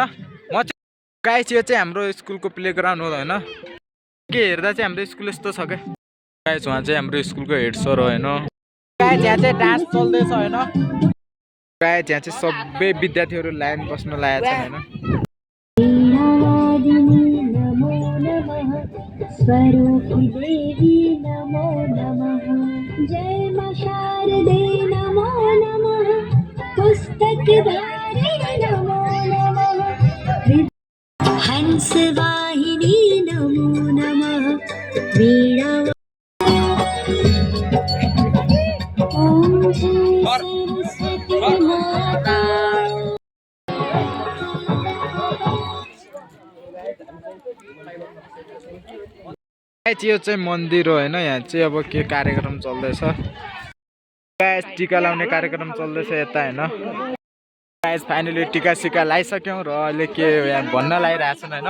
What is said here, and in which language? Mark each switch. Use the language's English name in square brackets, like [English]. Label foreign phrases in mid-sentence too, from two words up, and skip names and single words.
[Nepali] म चाहिँ गाइस, यो चाहिँ हाम्रो स्कुलको प्लेग्राउन्ड हो हैन। के हेर्दा चाहिँ हाम्रो स्कुल यस्तो छ क्या गाइस। उहाँ चाहिँ हाम्रो स्कुलको हेड सर हो हैन। गाइस, यहाँ चाहिँ डान्स चल्दैछ हैन। गाइस, यहाँ चाहिँ सबै विद्यार्थीहरू लाइन बस्न लागेको छन् हैन। [Sanskrit] स्वरूपी देवी नमो नमः, जय मां शारदे नमो नमः, पुस्तकधारिणी नमो नमः, हंसवाहिनी नमो नमः, वीणा ओम सरस्वती माता। [Nepali] यो चाहिँ मन्दिर हो हैन। यहाँ चाहिँ अब के कार्यक्रम चल्दैछ। गाइस, टीका लाउने कार्यक्रम चल्दैछ यता हैन। गाइस, फाइनली टीका सिका लाइसक्यौँ र अहिले के यहाँ भन्न लागिरहेछन् हैन।